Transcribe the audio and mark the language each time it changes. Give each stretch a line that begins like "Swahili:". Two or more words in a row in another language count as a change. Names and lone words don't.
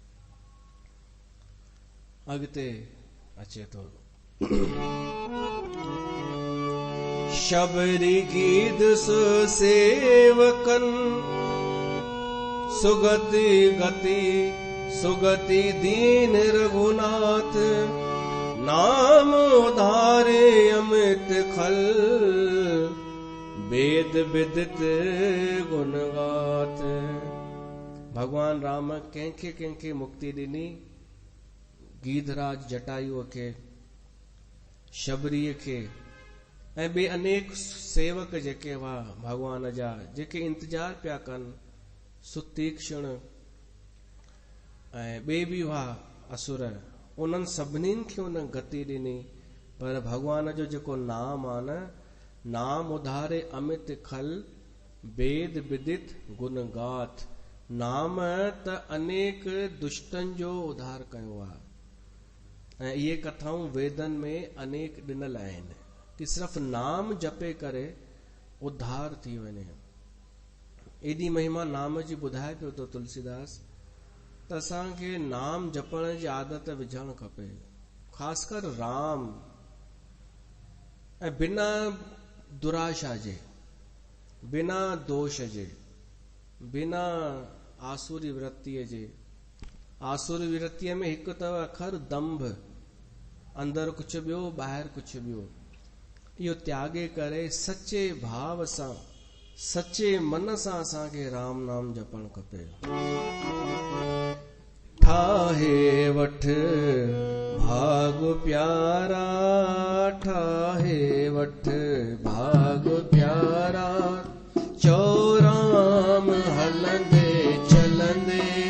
Sindhi: अॻिते अचे थो
Awadhi: शबरी गीत सुसेवकन, सुगति गति सुगति दीन रघुनाथ, नाम उधारे अमित खल, वेद विदित गुण गाथ।
Sindhi: भगवान राम कंहिंखे मुक्ति ॾिनी, गीधराज जटायुअ खे, शबरीअ खे, ऐं ॿिए अनेक सेवक जेके हुआ भगवान जा, जेके इंतजार पिया कनि, सुतीक्षण ऐं ॿिए बि हुआ असुर, उन्हनि सभिनीनि खे उन गति ॾिनी। पर भगवान जो जेको नाम आहे न,
Awadhi: नाम उधारे अमित खल, वेद विदित गुण गाथ।
Sindhi: नाम त अनेक दुष्टन जो उद्धार कयो आहे। ऐं इहे कथाऊं वेदन में अनेक ॾिनल आहिनि कि सिर्फ़ नाम जपे करे उद्धार थी वञे। एॾी महिमा नाम जी ॿुधाए पियो तो तुलसीदास त असांखे नाम जपण जी आदत विझणु खपे, ख़ासि कर राम। ऐं बिना दुराशा जे, बिना दोष जे, बिना आसुरी वृत्तीअ जे। आसुरी वृत्तीअ में हिकु अथव अखर दंभ, अंदर कुछ ॿियो ॿाहिरि कुछ ॿियो। इहो त्यागे करे सचे भाव सां, सचे मन सां असांखे राम नाम जपणु खपे। ठाहे वठ भाग प्यारा, ठाहे वठ भाग प्यारा, चौराम हलंदे चलंदे,